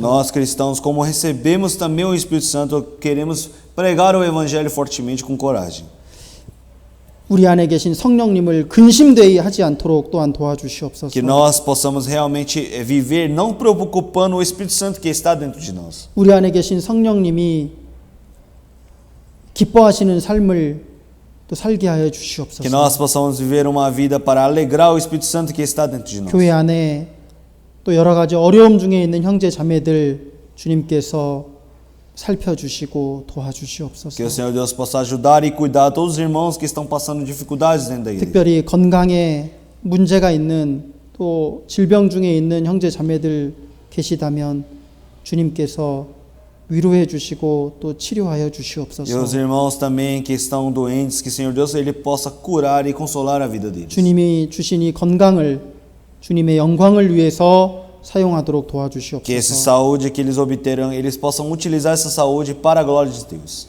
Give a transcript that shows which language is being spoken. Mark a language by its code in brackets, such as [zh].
[pt] Nós cristãos, como recebemos também o Espírito Santo, queremos pregar o evangelho fortemente com coragem. [ko] 우리 안에 계신 성령님을 근심되이 하지 않도록 또한 도와주시옵소서. [pt] Que nós possamos realmente viver não preocupando o Espírito Santo que está dentro de nós. [ko] 우리 안에 계신 성령님이 기뻐하시는 삶을 또 살게 하여 [pt] Que [ko] 주시옵소서. [pt] nós possamos viver uma vida para alegrar o Espírito Santo que está dentro de nós. [ko] 교회 안에 또 여러 가지 어려움 중에 있는 형제 자매들 주님께서 살펴주시고 [pt] Que [ko] 도와주시옵소서. [pt] o Senhor Deus possa ajudar e cuidar todos os irmãos que estão passando dificuldades dentro da igreja. [ko] 특별히 건강에 문제가 있는 또 질병 중에 있는 형제 자매들 계시다면 주님께서 위로해 주시고 또 치료하여 [pt] E os [ko] 주시옵소서. [pt] irmãos também que estão doentes, que o Senhor Deus ele possa curar e consolar a vida deles. [ko] 주님이 주신 이 건강을 주님의 영광을 위해서 사용하도록 [pt] Que essa [ko] 도와주시옵소서. [pt] saúde que eles obterão, eles possam utilizar essa saúde para a glória de Deus.